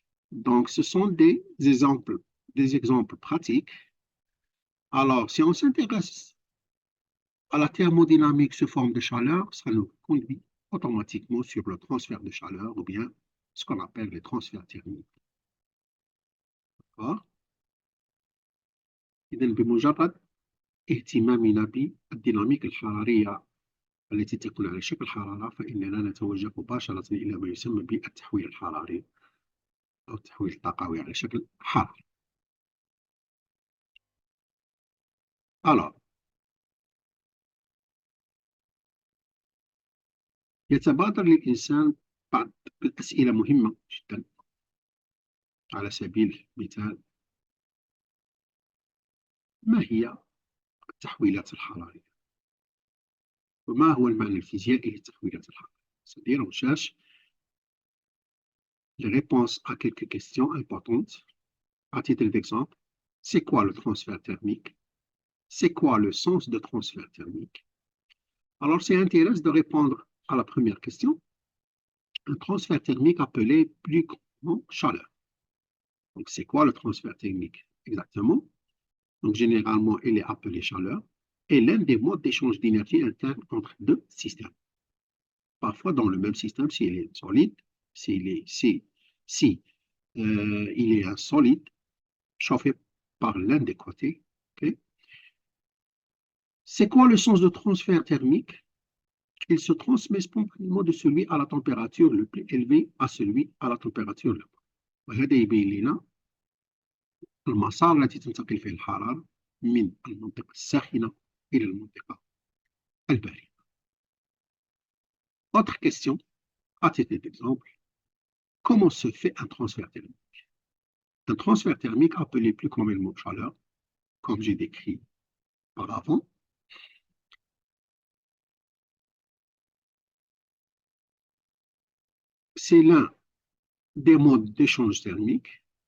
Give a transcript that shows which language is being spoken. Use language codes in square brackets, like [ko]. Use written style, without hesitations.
[fr] Donc, ce sont des exemples pratiques. Alors, si on s'intéresse à la thermodynamique sous forme de chaleur, ça nous conduit automatiquement sur le transfert de chaleur ou bien ce qu'on appelle les transferts thermiques. D'accord? [ar] إذا بمجرد اهتمامنا بالديناميك الحرارية التي تكون على شكل حرارة فإننا نتوجه مباشرة إلى ما يسمى بالتحويل الحراري أو التحويل الطاقوي على شكل حراري. [fr] Alors, [ar] يتبادر للإنسان بعض الأسئلة مهمة جدا. على سبيل المثال، ما هي التحويلات الحرارية؟ وما هو المعنى الفيزيائي للتحويلات الحرارية؟ [fr] C'est-à-dire, on cherche les réponses à quelques questions importantes. À titre d'exemple, c'est quoi le transfert thermique? C'est quoi le sens de transfert thermique? Alors, c'est intéressant de répondre à la première question. Un transfert thermique appelé plus couramment chaleur. Donc, c'est quoi le transfert thermique exactement? Donc, généralement, il est appelé chaleur et l'un des modes d'échange d'énergie interne entre deux systèmes. Parfois, dans le même système, s'il est solide, si il est un solide chauffé par l'un des côtés. Okay? C'est quoi le sens de transfert thermique? Il se transmet spontanément de celui à la température le plus élevée à celui à la température la plus. [ar] وهذا يبين لنا المسار التي تنتقل فيه الحرارة من المنطقة الساخنة إلى المنطقة الباردة. [fr] Autre question, à titre d'exemple, comment se fait un transfert thermique? Un transfert thermique appelé plus communément chaleur, comme j'ai décrit auparavant, c'est l'un des modes d'échange thermique.